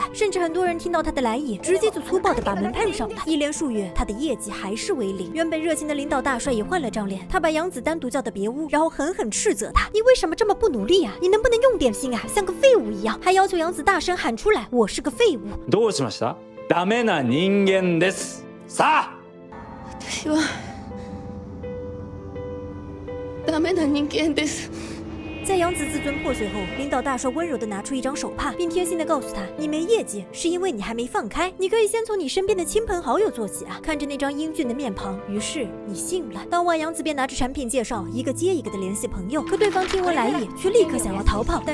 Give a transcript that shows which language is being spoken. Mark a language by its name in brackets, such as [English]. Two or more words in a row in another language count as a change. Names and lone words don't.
[Chinese] 甚至很多人听到他的来意，直接就粗暴的把门碰上了。一连数月，他的业绩还是为零。原本热情的领导大帅也换了张脸，他把杨子单独叫到别屋，然后狠狠斥责他：“你为什么这么不努力啊？你能不能用点心啊？像个废物一样！” 还要求杨子大声喊出来：“我是个废物！” [Japanese] どうしました？ダメな人間です。さあ。私はダメな人間です。 [Chinese] 在杨子自尊破碎后，领导大帅温柔地拿出一张手帕，并贴心地告诉他：“你没业绩，是因为你还没放开。你可以先从你身边的亲朋好友做起啊。”看着那张英俊的面庞，于是你信了。当晚，杨子便拿着产品介绍，一个接一个的联系朋友。可对方听闻来意，却立刻想要逃跑。